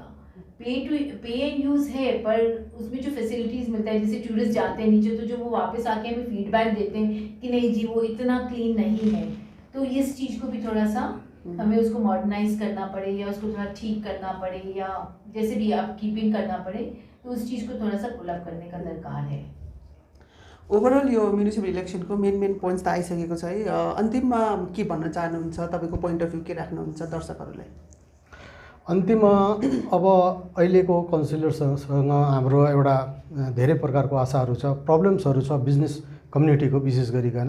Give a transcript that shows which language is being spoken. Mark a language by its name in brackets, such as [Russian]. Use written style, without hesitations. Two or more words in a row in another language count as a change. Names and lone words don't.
[English] pay and use [Hindi] है पर उसमें जो फैसिलिटीज़ मिलता है, जैसे टूरिस्ट जाते हैं नीचे तो जो वो वापस आके हमें फीडबैक देते हैं कि नहीं जी वो इतना क्लीन नहीं है, तो इस चीज़ को भी थोड़ा सा हमें उसको मॉडर्नाइज करना पड़े या उसको थोड़ा ठीक करना पड़े या जैसे भी आप कीपिंग करना पड़े, तो उस चीज़ को थोड़ा सा [English] pull up [Hindi] करने का दरकार है। [Nepali] ओभरअल यो [English] municipal electionको main points [Nepali] त आइसकेको छ है। अन्तिममा के भन्न चाहनुहुन्छ, तपाईँको [English] point of view [Nepali] के राख्नुहुन्छ दर्शकहरूलाई? अन्तिममा अब अहिलेको काउन्सिलरसँग हाम्रो एउटा धेरै प्रकारको आशाहरू छ, प्रब्लम्सहरू छ [English] business communityको [Nepali] विशेष गरिकन।